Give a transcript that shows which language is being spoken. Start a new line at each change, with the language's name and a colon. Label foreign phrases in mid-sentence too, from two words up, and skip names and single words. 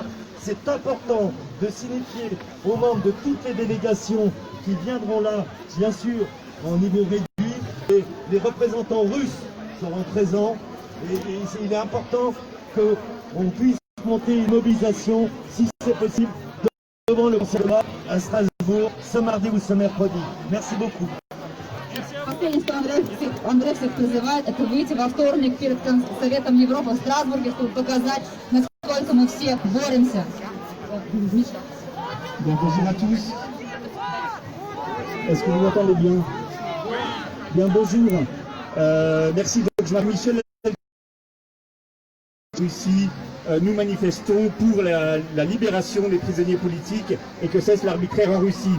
French: C'est important de signifier aux membres de toutes les délégations qui viendront là, bien sûr, en niveau réduit. Et les représentants russes seront présents. Et il est important qu'on puisse monter une mobilisation, si c'est possible, devant le Conseil de l'Europe à Strasbourg, ce mardi ou ce mercredi. Merci beaucoup.
Russian: Последнее, что Андрей всех призывает, это выйти во вторник перед Советом Европы в Страсбурге, чтобы показать, насколько мы все боремся.
French: Bonjour à tous. Est-ce que vous m'entendez bien? Bien, bonjour. Merci. Donc, je m'appelle Michel. Ici, nous manifestons pour la libération des prisonniers politiques et que cesse l'arbitraire en Russie.